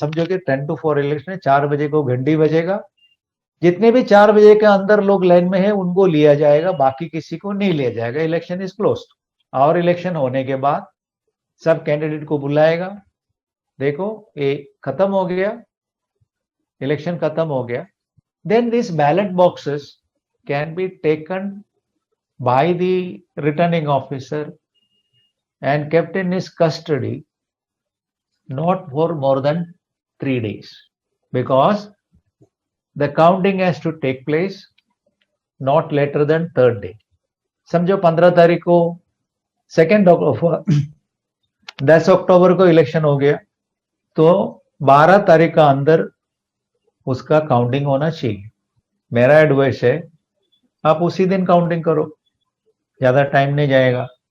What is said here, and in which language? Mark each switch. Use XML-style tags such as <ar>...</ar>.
<hi>समझो कि 10 to 4 election है, 4 बजे को घंटी बजेगा. जितने भी 4 बजे के अंदर लोग लाइन में है, उनको लिया जाएगा, बाकी किसी को नहीं लिया जाएगा.</hi> <en>Election is closed.</en> <hi>और इलेक्शन होने के बाद सब कैंडिडेट को बुलाएगा. देखो ये खत्म हो गया, इलेक्शन खत्म हो गया.</hi> <en>Then this ballot boxes can be taken by the returning officer and kept in his custody not for more than 3 days, because the counting has to take place not later than 3rd day.</en> <hi>समझो 15 तारीख को 2nd October 10 अक्टूबर को election हो गया, तो 12 तारीख का अंदर उसका काउंटिंग होना चाहिए. मेरा एडवाइस है आप उसी दिन काउंटिंग करो, ज्यादा टाइम नहीं जाएगा.</hi>